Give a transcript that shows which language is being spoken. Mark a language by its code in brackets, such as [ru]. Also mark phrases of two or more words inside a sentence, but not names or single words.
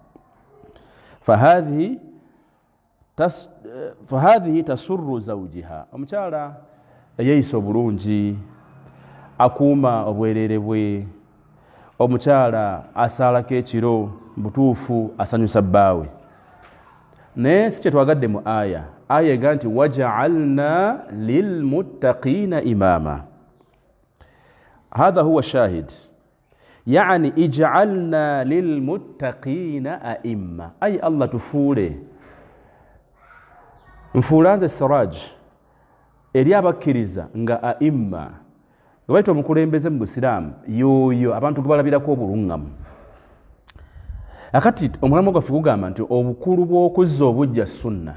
[ar] فهذه تسر زوجها. [lg] Omukyala eyeeyisa obulungi, akuuma obwereere bwe, omukyala asaalako ekiro butuufu asanyusa bbaawe. Naye si kye twagadde mu aya ega nti [ar] واجعلنا للمتقين إماما. هذا هو شاهد يعني اجعلنا للمتقين أئمة, [lg] ay Allah tufuule nfuulanze siraj eri abakkiriza nga a'imma. Lwaki omukulembeze mu Busiraamu yoyo abantu gebalabirako obulungamu. Akati omulamu gwaffe gugamba nti obukulu bw'okuzza obujja sunna.